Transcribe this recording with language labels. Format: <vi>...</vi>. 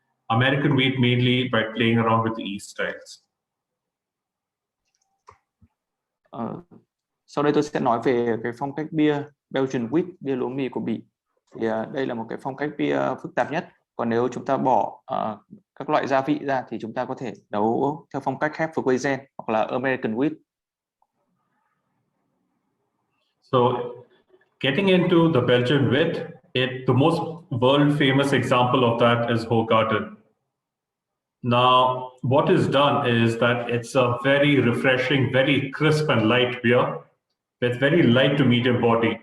<en>American wheat mainly by playing around with the yeast styles.</en> <vi>Sau đây tôi sẽ nói về cái phong cách bia Belgian wheat, bia lúa mì của Bỉ. Thì đây là một cái phong cách bia phức tạp nhất. Còn nếu chúng ta bỏ các loại gia vị ra thì chúng ta có thể nấu theo phong cách Hefeweizen hoặc là American wheat.</vi> <en>So, getting into the Belgian wit, the most world famous example of that is Hoegaarden. Now, what is done is that it's a very refreshing, very crisp and light beer with very light to medium body.</en>